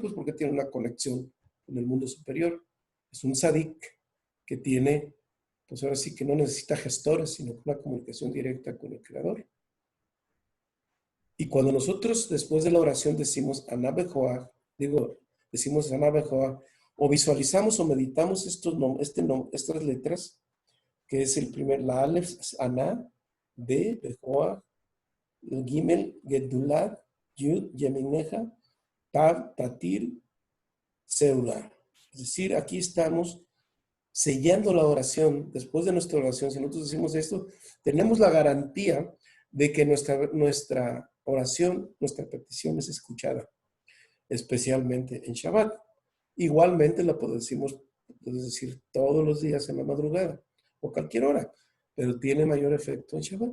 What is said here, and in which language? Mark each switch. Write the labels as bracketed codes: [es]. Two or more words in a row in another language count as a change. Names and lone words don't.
[es] Pues porque tiene una conexión con el mundo superior. Es un sadik que tiene, pues ahora sí que no necesita gestores, sino una comunicación directa con el Creador. Y cuando nosotros después de la oración decimos Aná Bejoa, decimos Aná Bejoa, o visualizamos o meditamos estas letras, que es la Aleph, Aná, B, Bejoa, el Gimel, Gedulat, Yud, Yemineja, Tav, Tatir, Seula. Es decir, aquí estamos sellando la oración. Después de nuestra oración, si nosotros decimos esto, tenemos la garantía de que nuestra oración, nuestra petición es escuchada, especialmente en Shabbat. Igualmente la puedes decir todos los días en la madrugada o cualquier hora, pero tiene mayor efecto en Shabbat.